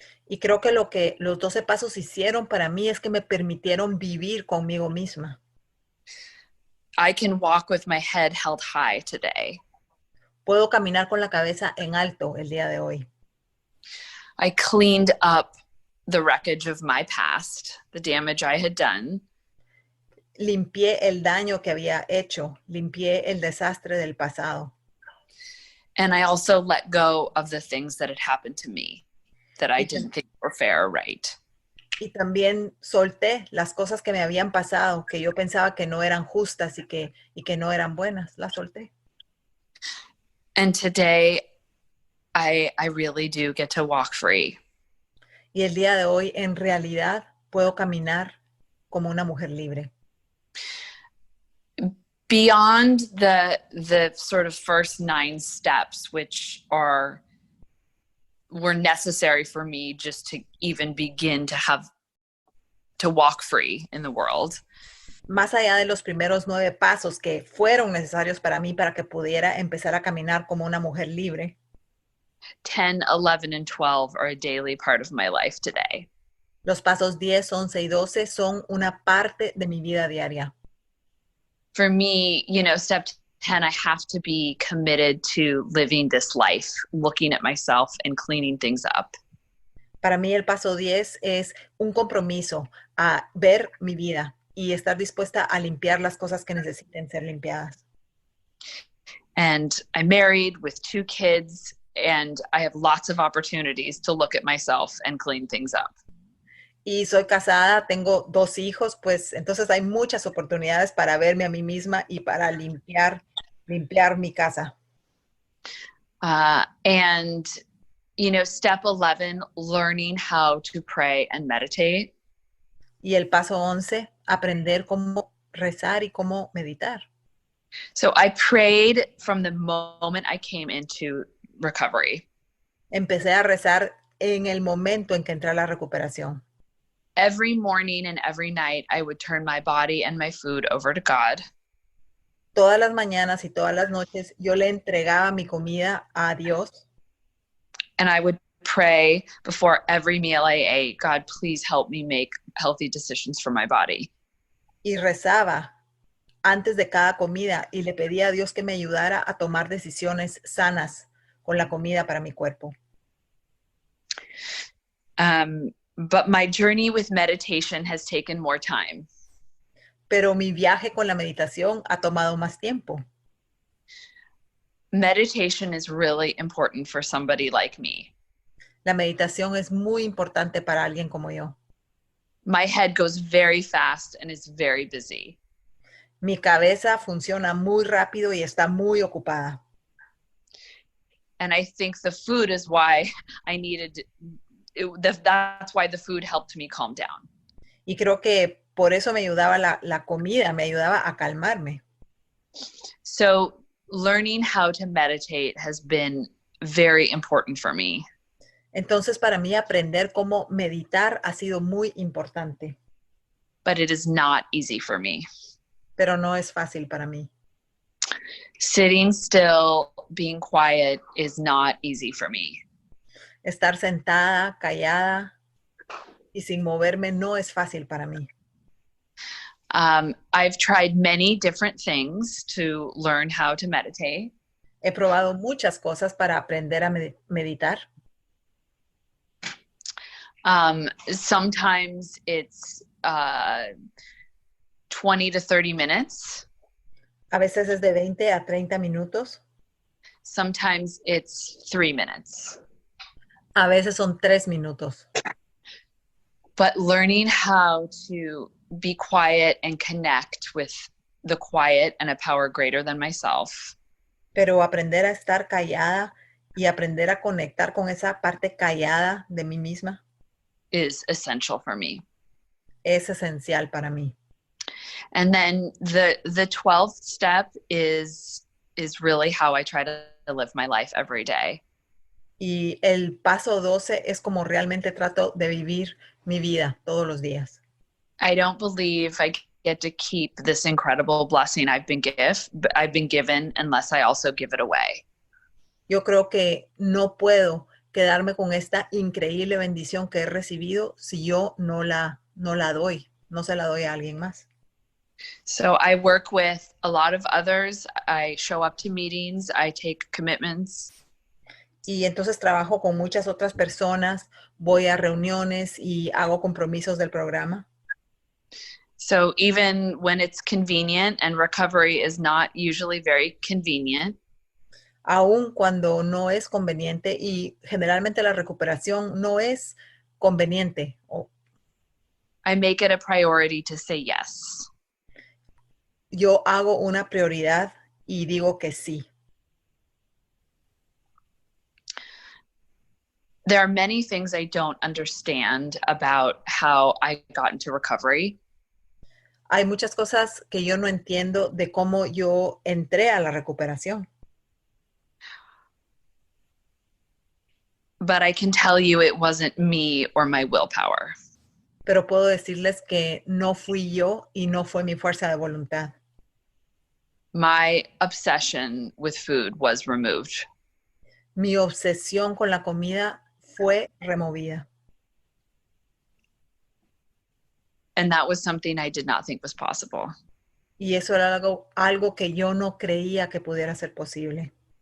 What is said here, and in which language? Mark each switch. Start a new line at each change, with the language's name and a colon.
Spanish: Y creo que lo que los 12 pasos hicieron para mí es que me permitieron vivir conmigo misma.
English: I can walk with my head held high today.
Spanish: Puedo caminar con la cabeza en alto el día de hoy.
English: I cleaned up the wreckage of my past, the damage I had done.
Spanish: Limpié el daño que había hecho, limpié el desastre del pasado.
English: And I also let go of the things that had happened to me that I didn't think were fair or right.
Spanish: Y también solté las cosas que me habían pasado, que yo pensaba que no eran justas y que no eran buenas. Las solté.
English: And today, I really do get to walk free.
Spanish: Y el día de hoy, en realidad, puedo caminar como una mujer libre.
English: Beyond the sort of first 9 steps, which were necessary for me just to even begin to walk free in the world.
Spanish: Más allá de los primeros 9 pasos que fueron necesarios para mí para que pudiera empezar a caminar como una mujer libre.
English: 10, 11, and 12 are a daily part of my life today.
Spanish: Los pasos 10, 11 y 12 son una parte de mi vida diaria.
English: For me, step 10, I have to be committed to living this life, looking at myself and cleaning things up.
Spanish: Para mí el paso 10 es un compromiso a ver mi vida y estar dispuesta a limpiar las cosas que necesiten ser limpiadas.
English: And I'm married with 2 kids, and I have lots of opportunities to look at myself and clean things up.
Spanish: Y soy casada, tengo 2 hijos, pues entonces hay muchas oportunidades para verme a mí misma y para limpiar mi casa.
English: And, step 11, learning how to pray and meditate.
Spanish: Y el paso 11, aprender cómo rezar y cómo meditar.
English: So I prayed from the moment I came into recovery.
Spanish: Empecé a rezar en el momento en que entré a la recuperación.
English: Every morning and every night, I would turn my body and my food over to God.
Spanish: Todas las mañanas y todas las noches yo le entregaba mi comida a Dios.
English: And I would pray before every meal I ate, God, please help me make healthy decisions for my body.
Spanish: Y rezaba antes de cada comida y le pedía a Dios que me ayudara a tomar decisiones sanas con la comida para mi cuerpo.
English: But my journey with meditation has taken more time.
Spanish: Pero mi viaje con la meditación ha tomado más tiempo.
English: Meditation is really important for somebody like me.
Spanish: La meditación es muy importante para alguien como yo.
English: My head goes very fast and is very busy.
Spanish: Mi cabeza funciona muy rápido y está muy ocupada.
English: And I think the food is why I needed, that's why the food helped me calm down.
Spanish: Y creo que por eso me ayudaba la comida, me ayudaba a calmarme.
English: So learning how to meditate has been very important for me.
Spanish: Entonces, para mí aprender cómo meditar ha sido muy importante.
English: But it is not easy for me.
Spanish: Pero no es fácil para mí.
English: Sitting still, being quiet is not easy for me.
Spanish: Estar sentada, callada y sin moverme no es fácil para mí.
English: I've tried many different things to learn how to meditate.
Spanish: He probado muchas cosas para aprender a meditar.
English: Sometimes it's 20 to 30 minutes.
Spanish: A veces es de 20 a 30 minutos.
English: Sometimes it's 3 minutes.
Spanish: A veces son 3 minutos.
English: But learning how to be quiet and connect with the quiet and a power greater than myself.
Spanish: Pero aprender a estar callada y aprender a conectar con esa parte callada de mí misma
English: is essential for me.
Spanish: Es esencial para mí.
English: And then the 12th step is really how I try to live my life every day.
Spanish: Y el paso 12 es como realmente trato de vivir mi vida todos los días.
English: I don't believe I get to keep this incredible blessing I've been given unless I also give it away.
Spanish: Yo creo que no puedo quedarme con esta increíble bendición que he recibido si yo no la doy, no se la doy a alguien más.
English: So I work with a lot of others. I show up to meetings. I take commitments.
Spanish: Y entonces trabajo con muchas otras personas, voy a reuniones y hago compromisos del programa.
English: So even when it's convenient, and recovery is not usually very convenient.
Spanish: Aún cuando no es conveniente y generalmente la recuperación no es conveniente.
English: I make it a priority to say yes.
Spanish: Yo hago una prioridad y digo que sí.
English: There are many things I don't understand about how I got into recovery.
Spanish: Hay muchas cosas que yo no entiendo de cómo yo entré a la recuperación.
English: But I can tell you it wasn't me or my willpower.
Spanish: Pero puedo decirles que no fui yo y no fue mi fuerza de voluntad.
English: My obsession with food was removed.
Spanish: Mi obsesión con la comida fue removida.
English: And that was something I did not think was possible.
Spanish: Y eso era algo que yo no creía que pudiera ser posible.